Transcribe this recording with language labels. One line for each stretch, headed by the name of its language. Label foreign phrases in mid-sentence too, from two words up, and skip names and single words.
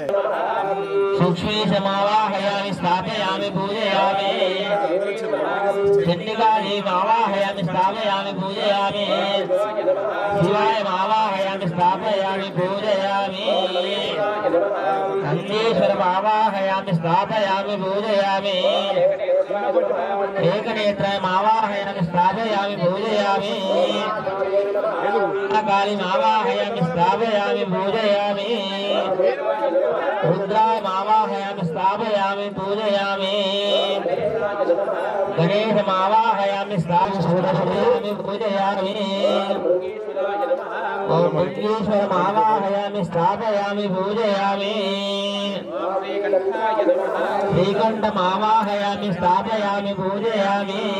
Sanskrit: సూక్ష్మీశమావాహయామి స్థాపయామి పూజయామి చండికాదేవావాహయామి స్థాపయామి పూజయామి శివాయమావాహయామి స్థాపయామి పూజయామి నందీశ్వరమావాహయామి స్థాపయామి పూజయామి ఏకనేత్రమావాహయామి స్థాపయామి పూజయామి కాళీమావాహయామి స్థాపయామి పూజయామి रुद्रायमावाहयामि स्थापयामि पूजयामि गणेशमावाहयामि स्थापयामि पूजयामि ओम मुनीश्वरमावाहयामि स्थापयामि पूजयामि श्रीकण्ठमावाहयामि स्थापयामि पूजयामि